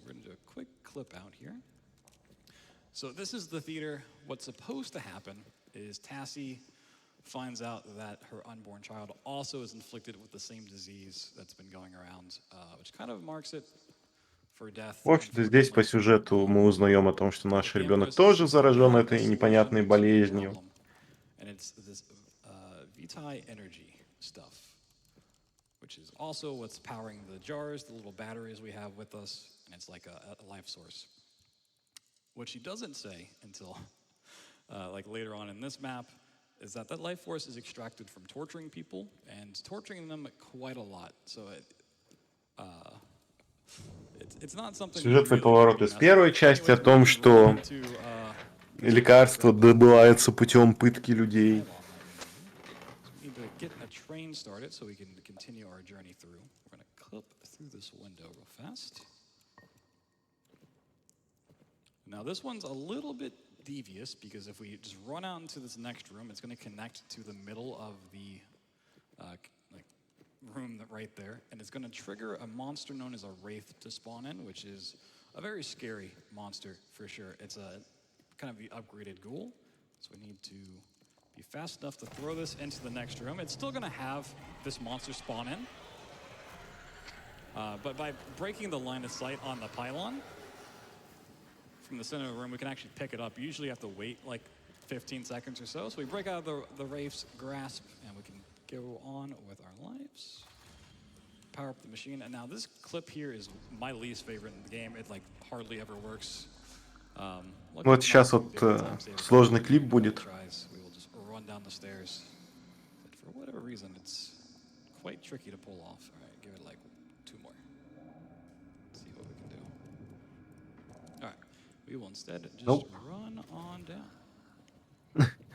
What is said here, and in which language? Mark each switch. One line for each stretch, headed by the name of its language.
English: We're gonna do a quick clip out here. So this is the theater. What's supposed to happen is Tassie finds out that her unborn child also is inflicted with the same disease that's been going around, which kind of marks it for death.
Russian: В общем-то, здесь по сюжету мы узнаем о том, что наш ребенок тоже заражен этой непонятной болезнью.
English: And it's this Vitae energy stuff, which is also what's powering the jars, the little batteries we have with us, and it's like a life source. What she doesn't say until like later on in this map is that life force is extracted from torturing people and torturing them quite a lot. So it's not something.
Russian: Сюжетный поворот из первой части о том, что лекарство добывается путем пытки людей.
English: Get a train started so we can continue our journey through. We're going to clip through this window real fast. Now this one's a little bit devious because if we just run out into this next room, it's going to connect to the middle of the like room right there, and it's going to trigger a monster known as a wraith to spawn in, which is a very scary monster for sure. It's a kind of the upgraded ghoul, so we need to be fast enough to throw this into the next room. It's still going to have this monster spawn in. But by breaking the line of sight on the pylon from the center of the room, we can actually pick it up. You usually have to wait like 15 seconds or so. So we break out of the Wraith's grasp, and we can go on with our lives. Power up the machine. And now this clip here is my least favorite in the game. It like hardly ever works.
Russian: Вот сейчас вот сложный клип будет.
English: We will just run down the stairs. But for whatever reason, it's quite tricky to pull off. All right, give it like 2 more. Let's see what we can do. All right, we will instead just run on down.